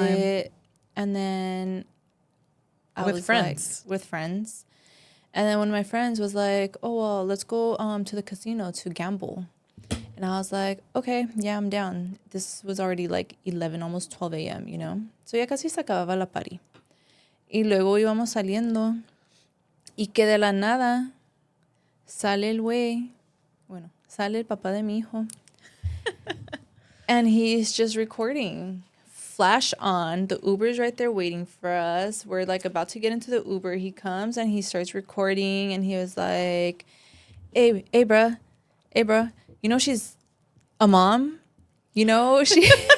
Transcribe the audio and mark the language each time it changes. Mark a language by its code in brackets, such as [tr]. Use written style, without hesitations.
[en] Lit. And then I was friends. With friends. And then one of my friends was like, oh, well, let's go to the casino to gamble. And I was like, okay, yeah, I'm down. This was already like 11, almost 12 a.m., you know? [es] So ya casi se acababa la party. Y luego íbamos saliendo. Y que de la nada sale el güey. Bueno, sale el papá de mi hijo. [en] And he's just recording. Flash on. The Uber's right there waiting for us. We're like about to get into the Uber. He comes and he starts recording. And he was like, hey, bruh. Hey, bruh. You know she's a mom? You know, she...